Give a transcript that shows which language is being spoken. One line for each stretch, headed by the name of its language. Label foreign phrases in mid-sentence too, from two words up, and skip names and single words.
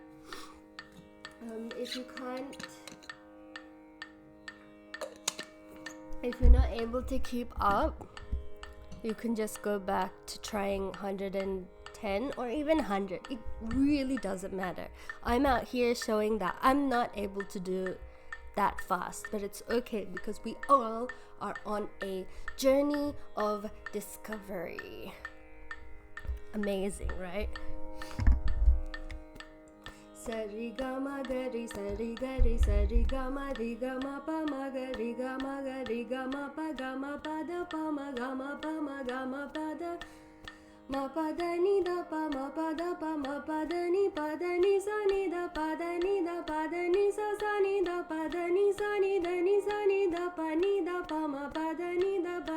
English: If you're not able to keep up, you can just go back to trying 110 or even 100. It really doesn't matter. I'm out here showing that I'm not able to do that fast, but it's okay because we all are on a journey of discovery. Amazing, right? Sari ga ma ga ri sari ga ri sari ga ma pa ma ga ri ga ma pa ga ma pa da pa ma ga ma pa da ma pa da ni da pa ma pa da pa ma pa da ni sa ni da pa da ni sa ni da pa da ni sa ni da pa ma pa da ni da pa